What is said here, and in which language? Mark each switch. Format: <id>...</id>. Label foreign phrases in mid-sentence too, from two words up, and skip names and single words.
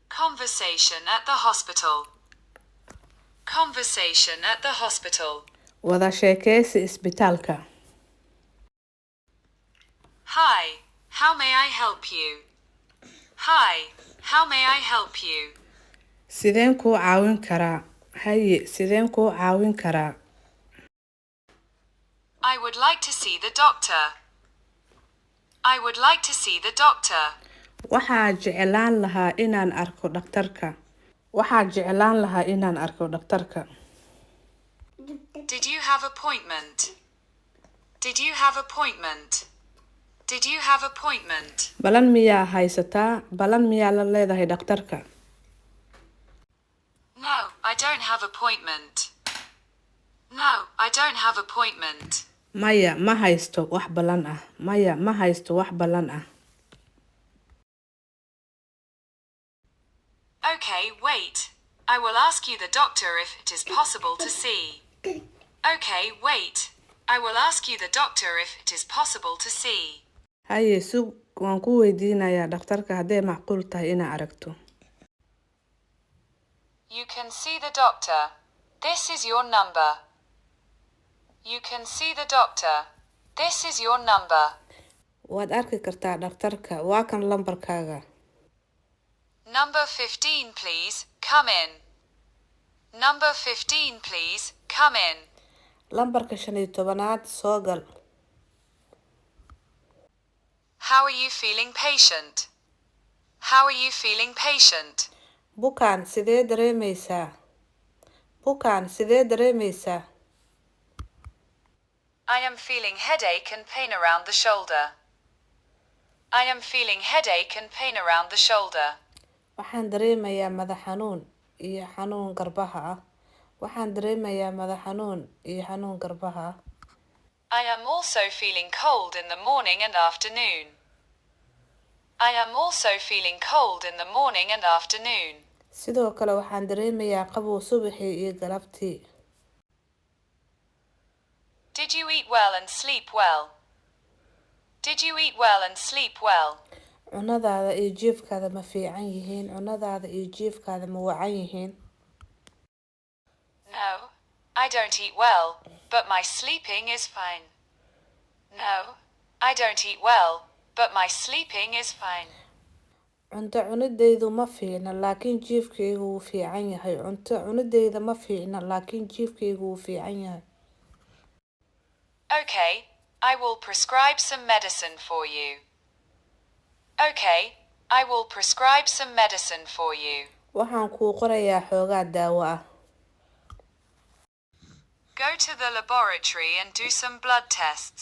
<en>Conversation at the hospital. Conversation at the hospital.</en> <so>Wada sheekeysi isbitaalka.</so> <en>Hi, how may I help you? Hi, how may I help you?</en> <so>Sideen kuu caawin karaa? Haye, sideen kuu caawin karaa?</so> <en>I would like to see the doctor. I would like to see the doctor.</en> <so>Waxaan jeclaan lahaa inaan arko dhakhtarka. Waxaan jeclaan lahaa inaan arko dhakhtarka.</so> <en>Did you have appointment? Did you have appointment? Did you have appointment?</en> <so>Balan miyaa haysataa? Balan miyaa la leedahay dhakhtarka?</so> <en>No, I don't have appointment. No, I don't have appointment.</en> <so>Maya, ma haysto wax balan ah. Maya, ma haysto wax balan ah.</so> <en>Okay, wait. I will ask you the doctor if it is possible to see. Okay, wait. I will ask you the doctor if it is possible to see.</en> <so>Haye, sug waan ku weydiinayaa dhakhtarka hadday macquul tahay inaa aragto.</so> <en>You can see the doctor. This is your number. You can see the doctor. This is your number.</en> <so>Waad arki kartaa dhakhtarka. Waa kan lambarkaaga.</so> <en>Number 15, please. Come in. Number 15, please. Come in.</en> <so>Lambarka 15aad soo gal.</so> <en>How are you feeling, patient? How are you feeling, patient?</en> <so>Bukaan sidee dareemaysaa? Bukaan sidee dareemaysaa?</so> <en>I am feeling headache and pain around the shoulder. I am feeling headache and pain around the shoulder.</en> <so>Waxaan dareemayaa madax xanuun iyo xanuun garbaha ah. Waxaan dareemayaa madax xanuun iyo xanuun garbaha ah.</so> <en>I am also feeling cold in the morning and afternoon. I am also feeling cold in the morning and afternoon.</en> <so>Sidoo kale waxaan dareemayaa qabow subaxii iyo galabtii.</so> <en>Did you eat well and sleep well? Did you eat well and sleep well?</en> <so>Cunadaada iyo jiifkaada ma fiican yihiin? Cunadaada iyo jiifkaada ma wacan yihiin?</so> <en>No, I don't eat well, but my sleeping is fine. No, I don't eat well, but my sleeping is fine.</en> <so>Cunto cunidaydu ma fiicna laakiin jiifkaygu wuu fiican yahay. Cunto cunidayda ma fiicna laakiin jiifkaygu wuu fiican yahay.</so> <en>Okay, I will prescribe some medicine for you. Okay, I will prescribe some medicine for you.</en> <so>Waxaan kuu qorayaa xoogaa daawo ah.</so> <en>Go to the laboratory and do some blood tests.</en>